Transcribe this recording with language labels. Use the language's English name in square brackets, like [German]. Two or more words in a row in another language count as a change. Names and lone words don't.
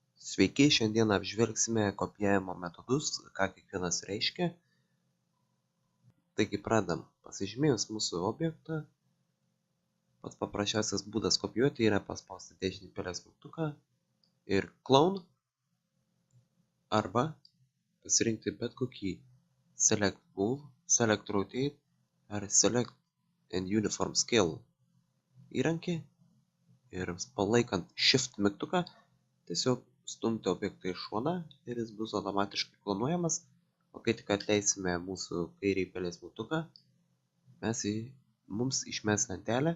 [Lithuanian] Sveiki, šiandien apžvelgsime kopijavimo metodus, ką kiekvienas reiškia. Taigi pradedam. Pasižymėjus mūsų objektą, pats paprasčiausias būdas kopijuoti yra paspausti dešinį pelės mygtuką ir clone arba pasirinkti bet kokį [English] select move, select rotate [Lithuanian] ar [English] select and uniform scale [Lithuanian] įrankį ir palaikant shift mygtuką tiesiog stumti objektą į šoną ir jis bus automatiškai klonuojamas, o kai tik atleisime mūsų kairį pelės mygtuką, mums išmes lentelę.